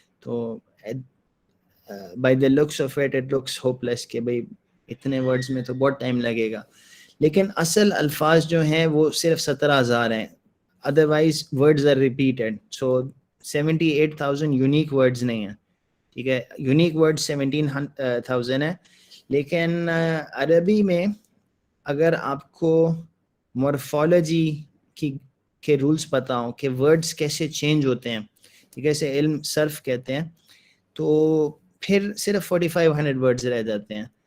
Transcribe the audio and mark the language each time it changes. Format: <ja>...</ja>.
<ur>تو</ur> <en>by the looks of it looks hopeless</en> <ur>کہ بھئی اتنے ورڈز میں تو بہت ٹائم لگے گا، لیکن اصل الفاظ جو ہیں وہ صرف 17,000 ہیں.</ur> <en>otherwise words are repeated.</en> <ur>so 78,000 unique words نہیں ہیں، ٹھیک ہے. یونیک ورڈ 17,000 ہے. لیکن عربی میں اگر آپ کو مورفولوجی کے رولز پتہ ہوں کہ ورڈز کیسے چینج ہوتے ہیں، ٹھیک ہے، اسے علم صرف کہتے ہیں، تو پھر صرف 4,500 ورڈز رہ جاتے ہیں.</ur>